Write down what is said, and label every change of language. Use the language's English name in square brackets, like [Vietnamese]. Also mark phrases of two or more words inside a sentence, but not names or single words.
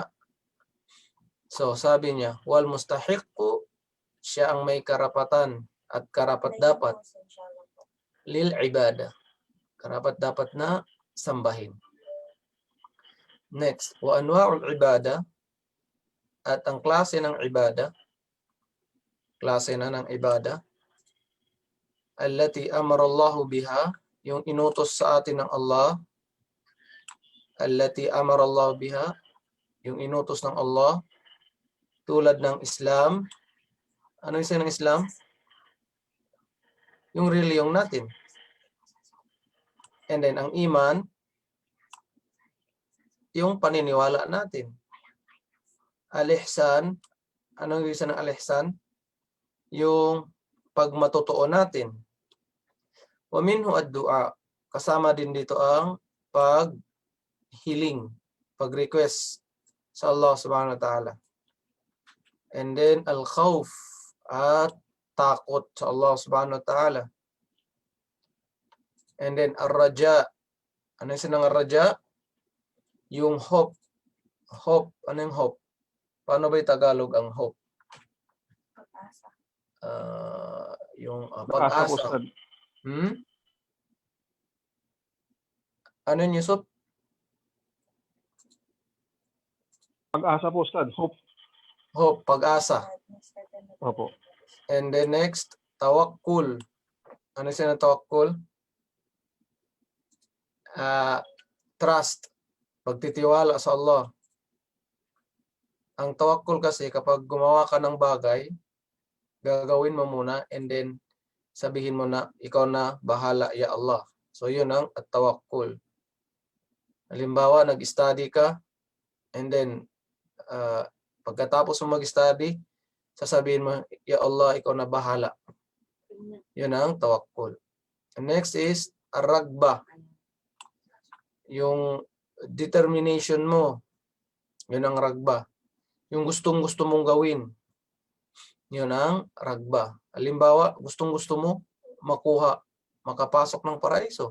[Filipino] So sabi niya, [Arabic] والمستحق, [Filipino] siya ang may karapatan at karapat-dapat [Arabic] للعبادة, [Filipino] karapat-dapat na sambahin. Next, [Arabic] وأنواع العبادة, [Filipino] At ang klase ng ibada, klase na ng ibada, [Arabic] التي أمر الله بها, [Filipino] yung inutos sa atin ng Allah, [Arabic] التي أمر الله بها, [Filipino] yung inutos ng Allah, tulad ng Islam. Ano yung ng Islam? Yung reliyong natin. [English] And then [Filipino] ang iman, yung paniniwala natin. Al-ihsan, anong ibig sabihin ng al-ihsan? Yung pagmatotoo natin. [Arabic] ومنه الدعاء, [Filipino] kasama din dito ang paghiling, pag-request sa Allah [Arabic] سبحانه وتعالى. [English] And then al-khawf, [Filipino] at takot sa Allah [Arabic] سبحانه وتعالى. [English] And then ar-raja, [Filipino] ano yung sinang ar-raja? Yung hope. Hope, ano yung hope? Paano ba yung Tagalog ang hope? Yung Pag-asa po, pag-asa. Ustad. Ano yun, Yusuf? Pag-asa po, Ustad. Hope. Hope, pag-asa. Opo. [English] And then next, tawakkul. [Filipino] Ano siya na tawakkul? Trust. Pagtitiwala sa Allah. Ang tawakkul kasi kapag gumawa ka ng bagay, gagawin mo muna [English] and then [Filipino] sabihin mo na ikaw na bahala ya Allah. So yun ang tawakkul. Halimbawa, nag-study ka [English] and then [Filipino] pagkatapos mo mag-study, sasabihin mo, ya Allah, ikaw na bahala. Yun ang tawakkul. [English] And next is [Filipino] ar-ragba. Yung determination mo. Yun ang ragba. Yung gustong-gusto mong gawin. Yun ang ragba. Halimbawa, gustong-gusto mo makuha, makapasok ng paraiso.